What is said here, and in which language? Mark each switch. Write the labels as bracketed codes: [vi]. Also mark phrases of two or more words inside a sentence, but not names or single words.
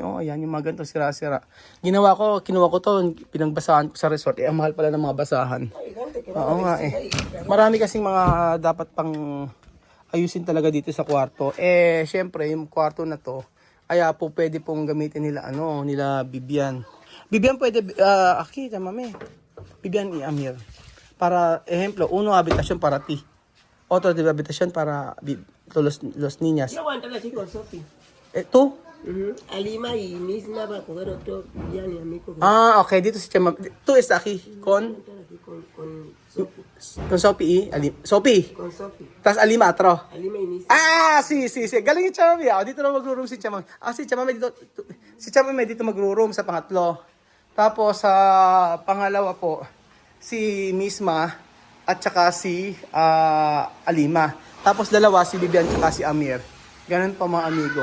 [tl] Oh, ayan, yung mga ganito sira-sira. Kinuha ko to, pinagbasahan ko sa resort. Ang mahal pala ng mga basahan. Oo nga eh. Marami kasing mga dapat pang ayusin talaga dito sa kwarto. Syempre, yung kwarto na to, po pwede pong gamitin nila, nila Bibian. Bibian pwede, [es] aquí, Chamame. Bibian y Amir. Para, ejemplo, uno habitación para ti. Otro de habitación para los niñas. Yo voy a entrar así con Sofi. ¿Tú? Alima y Misma va a coger otro ya ni amigo. [tl] Okay. Dito si Chamame. [es] Tú está aquí con Con Sofi. Sophie. Sophie. Con Sofi. [tl] Tapos Alima, atro. [es] Alima y Misma. Sí. [tl] Galing yung Chamame. Dito na magro-room si Chamame. Si Chamame dito. Si Chamame dito magro-room sa pangatlo. Tapos sa pangalawa po, si Misma at saka si Alima. Tapos dalawa, si Bibian at saka si Amir. Ganun pa mga amigo.